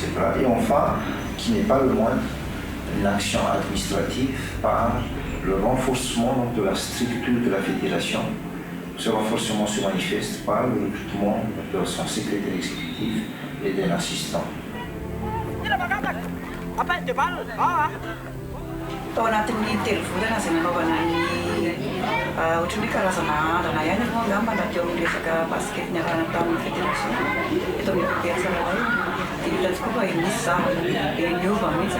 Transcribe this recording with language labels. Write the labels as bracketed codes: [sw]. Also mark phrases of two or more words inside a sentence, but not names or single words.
[fr] Et enfin, qui n'est pas le moindre, une action administrative par le renforcement donc, de la structure de la fédération. Ce renforcement se manifeste par le recrutement de son secrétaire exécutif et d'un assistant. [mg] Tao anatin'ny telovolana izay nanaovana ny ohatran'ny karazana ihany aloha angamba na teo amin'ny resaka basket niarahana tamin'ny fédération eto amin'ny PPS Rahay. Dia hita tokoa fa misy zavatra niova mihitsy.